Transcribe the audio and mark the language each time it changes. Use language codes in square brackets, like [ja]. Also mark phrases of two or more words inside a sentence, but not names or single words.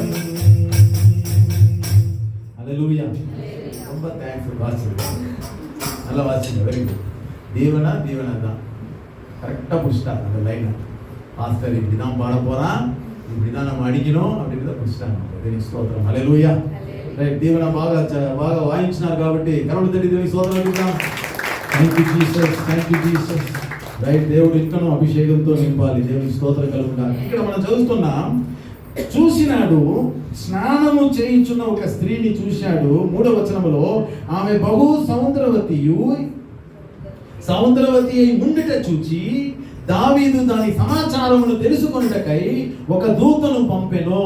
[te] హల్లెలూయా. [ta] ரொம்ப தேங்க்ஸ் வாசிங்க, நல்லா வாசிங்க, [en] very good. [ta] దీవెన దీవెన தான் கரெக்டாக பிடிச்சிட்டாங்க அந்த லைனை. பாஸ்டர் இப்படி தான் பாட போகிறான், இப்படி தான் நம்ம அடிக்கணும் அப்படின்றத பிடிச்சிட்டாங்க. [te] వెరీ స్తోత్రం, హల్లెలూయా. రైట్, దీవెన బాగా వాయించినారు కాబట్టి కరుణ తల్లి దేవుని స్తోత్రం చెప్తాం. [en] thank you Jesus, thank you Jesus. Right, [te] దేవుడు ఇంకనూ అభిషేకంతో నింపాలి. దేవుని స్తోత్రం కలుగుతాం. ఇక్కడ మనం చదువుతున్నాం, చూసినాడు, స్నానము చేయించున్న ఒక స్త్రీని చూశాడు. 3వ వచనములో ఆమె బహు సముద్రవతి అయి ఉండుట చూచి దావీదు దాని సమాచారమును తెలుసుకొనుటకై ఒక దూతను పంపెను.